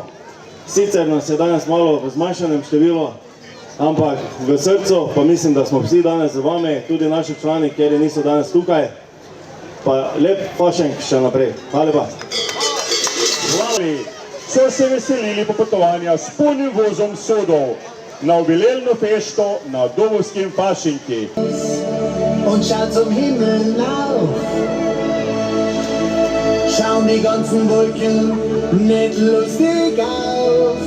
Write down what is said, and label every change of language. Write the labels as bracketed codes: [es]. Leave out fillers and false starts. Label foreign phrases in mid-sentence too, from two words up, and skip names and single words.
[sl] Sicer nas je danes malo v zmanjšanem številu, ampak v srcu pa mislim, da smo vsi danes z vami, tudi naši člani, kjer niso danes tukaj. Pa lep Fašenk še naprej. Hvala lepa. Mladi so se veselili popotovanja s polnim vozom sodov na jubilejno festo na Dobovskem Fašenki. [de] Und schaut zum Himmel auf. Schauen die ganzen Wolken nicht lustig aus.